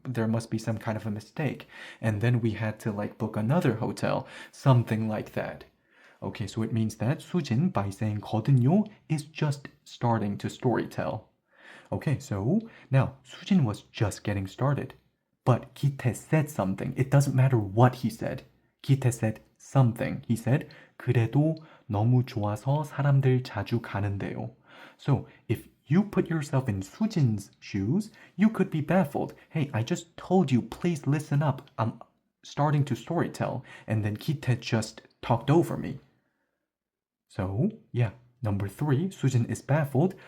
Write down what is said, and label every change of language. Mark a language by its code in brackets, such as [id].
[en] There must be some kind of a mistake. And then we had to book another hotel, something like that. Okay, so it means that Sujin, by saying 거든요, is just starting to storytell. Okay, so now Sujin was just getting started. But 기태 said something. It doesn't matter what he said. 기태 said something. He said, [ko] 그래도 너무 좋아서 사람들 자주 가는데요. [en] So if you put yourself in Sujin's shoes, you could be baffled. Hey, I just told you, please listen up. I'm starting to storytell. And then 기태 just talked over me. So, yeah, number 3, Sujin is baffled.